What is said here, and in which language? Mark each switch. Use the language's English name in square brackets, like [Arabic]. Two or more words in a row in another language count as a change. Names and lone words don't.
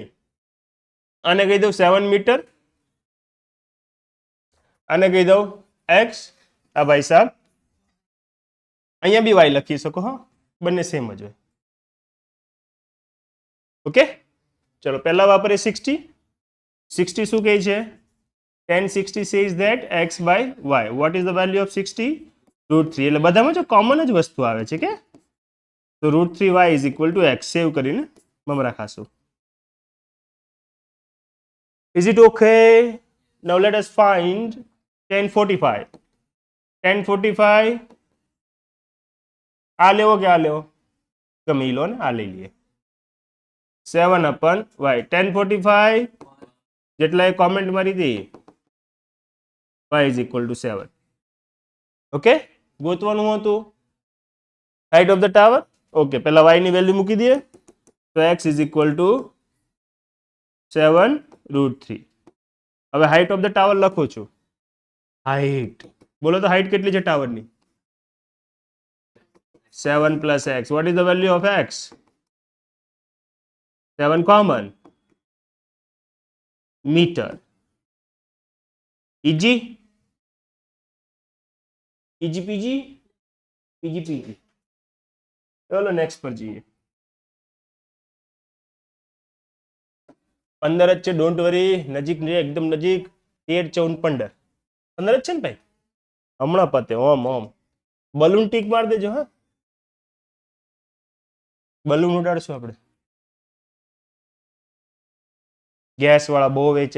[Gujarati] આને કહી દઉં 7 મીટર, આને કહી દઉં x. આ ભાઈ સાહેબ અહીંયા બી y લખી શકો. હા, બંને સેમ જ હોય. ઓકે, ચલો પહેલા વાપરીએ 60. [English] 60 [Gujarati] શું કહે છે? [English] tan 60 says that x by y. What is the value of 60? √3. [Gujarati] એટલે બધામાં જો કોમન જ વસ્તુ આવે છે કે તો √3y [English] is equal to x. [Gujarati] સેવ કરીને મમરા ખાશું. [English] Is it okay? Now let us find tan 45. [Gujarati] tan 45 આ લેવો કે આ લેવો? ગમે ઈ લો ને, આ લઈ લઈએ. 7/y. tan 45 જેટલા એ કોમેન્ટ મારી હતી, [English] y is equal to 7. [Gujarati] ઓકે, ગોતવાનું હતું [English] height of the tower. [Gujarati] ઓકે, પહેલા y ની વેલ્યુ મૂકી દઈએ. તો [English] x is equal to 7√3. [Gujarati] હવે [English] height of the tower [Gujarati] લખું છું. હાઈટ બોલો તો હાઈટ કેટલી છે ટાવરની? [English] 7 plus x. What is the value of x? 7 common. Meter. Easy? Easy peasy? Easy peasy. [Hindi] चलो नेक्स्ट पर जाइए. [Gujarati] 15 જ છે. [English] don't worry. [Gujarati] નજીક ને એકદમ નજીક. 13, 14, 15. 15 જ છે ને ભાઈ? હમણાં પતે. ઓમ બલૂન ટીક માર દેજો. હા, બલૂન ઉડાડશું આપણે. ગેસ વાળા બહુ વેચે.